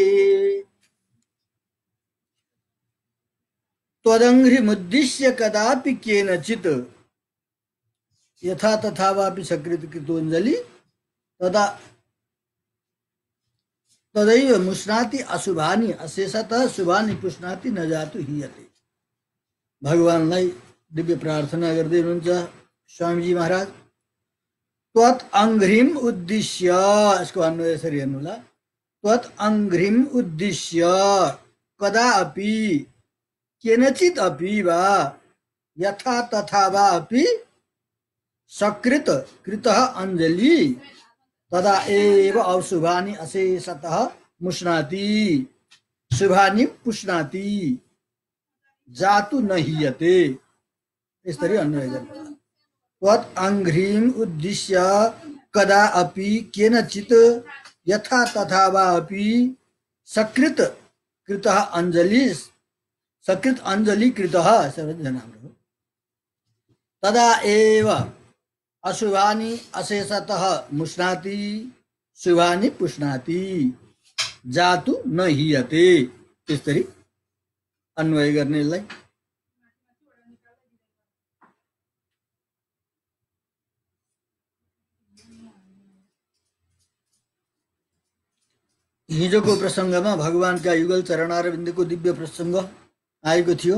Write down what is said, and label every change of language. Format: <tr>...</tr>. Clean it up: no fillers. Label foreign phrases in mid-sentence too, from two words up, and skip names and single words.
<sa>त्वदङ्घ्रिमुद्दिश्य कदापि केनचित् यथा तथा वापि सकृत कृतोऽञ्जलि तदैव मुष्णाति अशुभानि अशेषतः शुभानि पुष्णाति न जातु हीयते।</sa> <ne>भगवानलाई दिव्य प्रार्थना गर्दै हुनुहुन्छ स्वामीजी महाराज।</ne> <sa>त्वत् अंघ्रिम उद्दिश्य,</sa> <ne>यसको अन्वय यसरी हेर्नुहोला।</ne> <sa>त्वत् अंघ्रिम उद्दिश्य कदापि केनचित् अपि वा यथा तथा वा अपि सकृत कृतः अंजलि तदा एव अशुभानि अशेषतः मुष्णाति शुभानि पुष्णाति जातु न हीयते।</sa> <ne>यसरी अन्वय गर्नु।</ne> <sa>त्वत् अंघ्रिम उद्दिश्य कदा अपि केनचित् यथा तथा वा अपि सकृत कृतः अंजलि सकृत अञ्जलि कृतः</sa> <ne>सबैजना हाम्रो हो।</ne> <sa>तदा एव अशुभानि अशेषतः मुष्णाति शुभानि पुष्णाति जातु न हीयते।</sa> <ne>त्यसरी अन्वय गर्नेलाई हिजोको प्रसङ्गमा भगवानका युगल चरणारविन्दको दिव्य प्रसङ्ग आएको थियो।</ne>